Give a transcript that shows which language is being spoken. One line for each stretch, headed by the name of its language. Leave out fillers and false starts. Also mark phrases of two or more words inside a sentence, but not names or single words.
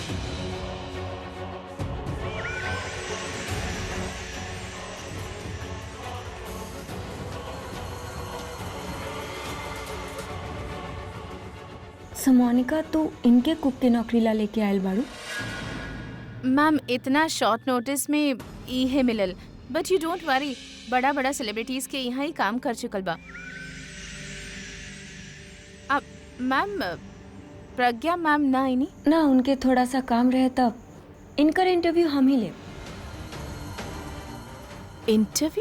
Bhojpuri: सो मोनिका तू इनके कुक के नौकरी ला लेके आयल बाड़ू? मैम इतना
English: short notice
Bhojpuri: में ई है मिलल,
English: but you don't worry,
Bhojpuri: बड़ा बड़ा सेलिब्रिटीज के यहाँ ही काम कर चुकल बा। अब मैम प्रज्ञा मैम ना आईनी? ना, उनके थोड़ा सा काम रहे तब इनकर इंटरव्यू हम ही ले। इंटरव्यू?